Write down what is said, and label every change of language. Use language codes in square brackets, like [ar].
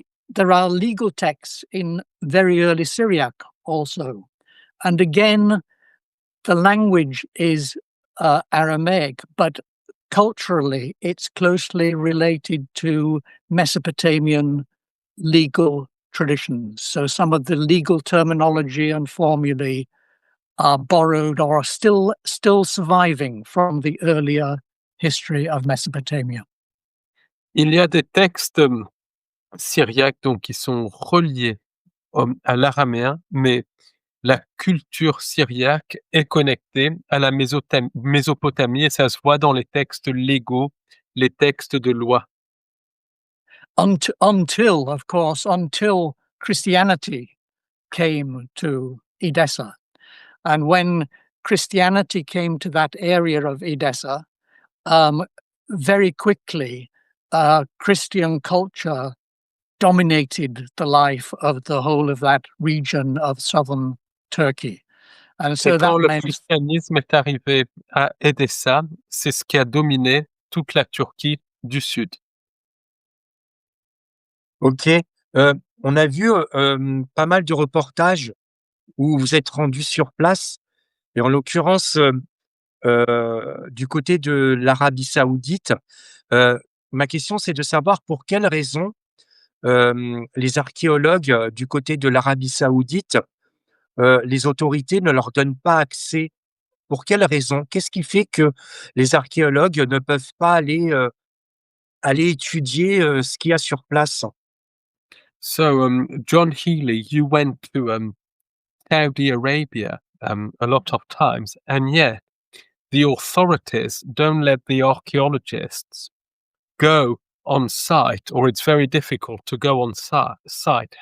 [en] There are legal texts in very early Syriac also, and again, the language is Aramaic, but culturally, it's closely related to Mesopotamian legal traditions. So some of the legal terminology and formulae are borrowed or are still surviving from the earlier history of Mesopotamia. [fr] Il y a des textes syriaques donc, qui sont reliés à l'araméen, mais la culture syriaque est connectée à la Mésopotamie et ça se voit dans les textes légaux, les textes de loi. [en] Until, of course, until Christianity came to Edessa. And when Christianity came to that area of Edessa, very quickly, Christian culture dominated the life of the whole of that region of southern Turkey. And so [fr] Et [en] that [fr] quand le [en] meant [fr] christianisme est arrivé à Edessa, c'est ce qui a dominé toute la Turquie du sud. Ok. On a vu pas mal de reportages où vous êtes rendu sur place, et en l'occurrence du côté de l'Arabie Saoudite. Ma question, c'est de savoir pour quelles raisons les archéologues du côté de l'Arabie Saoudite, les autorités ne leur donnent pas accès. Pour quelles raisons? Qu'est-ce qui fait que les archéologues ne peuvent pas aller étudier ce qu'il y a sur place? [en] So, John Healey, you went to Saudi Arabia a lot of times, and yet the authorities don't let the archaeologists go on site, or it's very difficult to go on site.